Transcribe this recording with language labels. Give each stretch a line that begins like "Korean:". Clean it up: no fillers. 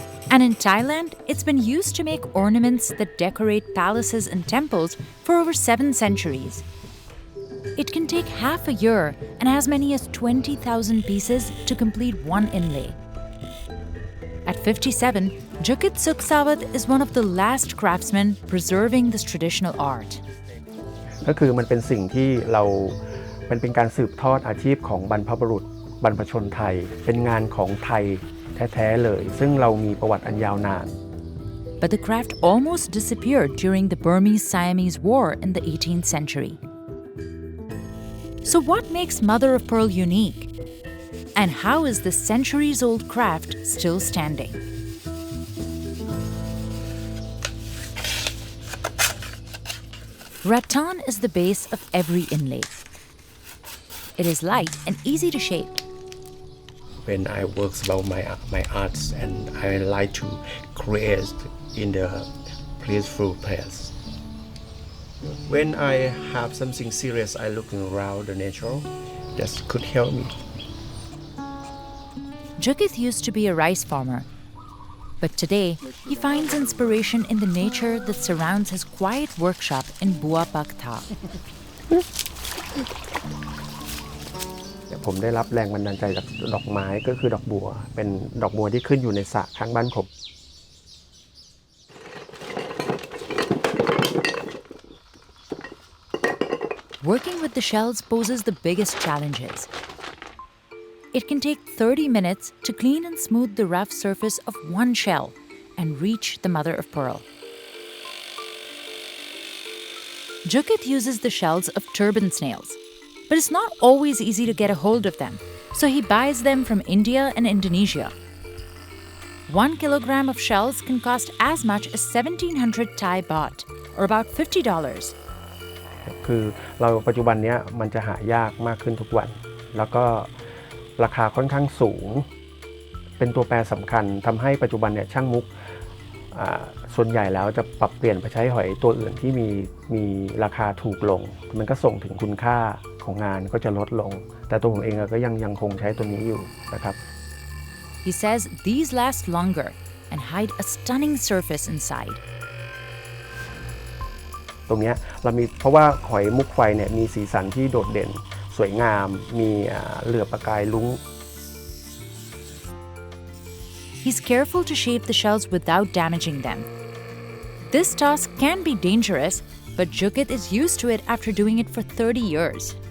English: And in Thailand, it's been used to make ornaments that decorate palaces and temples for over 7 centuries. It can take half a year and as many as 20,000 pieces to complete one inlay. At 57, Jukit Suksawat is one of the last craftsmen preserving this traditional art.
Thai: ก็คือมันเป็นสิ่งที่มันเป็นการสืบทอดอาชีพของบรรพบุรุษบรรพชนไทยเป็นงานของไทยแท้ๆเลยซึ่งเรามีประวัติอันยาวนาน
English: But the craft almost disappeared during the Burmese-Siamese War in the 18th century. So what makes mother of pearl unique? And how is this centuries-old craft still standing? Rattan is the base of every inlay. It is light and easy to shape. When I work about my arts and I like to create in the peaceful place. When I have something serious, I looking around the nature. That could help me. Jukit used to be a rice farmer, but today he finds inspiration in the nature that surrounds his quiet workshop in Bua Pak Tha.
Thai: ผมได้รับแรงบันดาลใจจากดอกไม้ก็คือดอกบัวเป็นดอกบัวที่ขึ้นอยู่ในสระข้างบ้านผม
English: Working with the shells poses the biggest challenges. It can take 30 minutes to clean and smooth the rough surface of one shell and reach the mother of pearl. Jukit uses the shells of turban snails, but it's not always easy to get a hold of them, so he buys them from India and Indonesia. 1 kilogram of shells can cost as much as 1,700 Thai baht, or about $50.
Thai: คือเราปัจจุบันนี้มันจะหายากมากขึ้นทุกวันแล้วก็ราคาค่อนข้างสูงเป็นตัวแปรสำคัญทำให้ปัจจุบันเนี่ยช่างมุกส่วนใหญ่แล้วจะปรับเปลี่ยนไปใช้หอยตัวอื่นที่มีราคาถูกลงมันก็ส่งถึงคุณค่าของงานก็จะลดลงแต่ตัวผมเองก็ยังคงใช้ตัวนี้อยู่นะครับ
English: He says these last longer and hide a stunning surface inside.
Thai: ตรงนี้เรามีเพราะว่าหอยมุกไฟเนี่ยมีสีสันที่โดดเด่นสวยงามมีเหลือบประกายลุ้ง
English: He's careful to shape the shells without damaging them. This task can be dangerous, but Jukit is used to it after doing it for 30 years.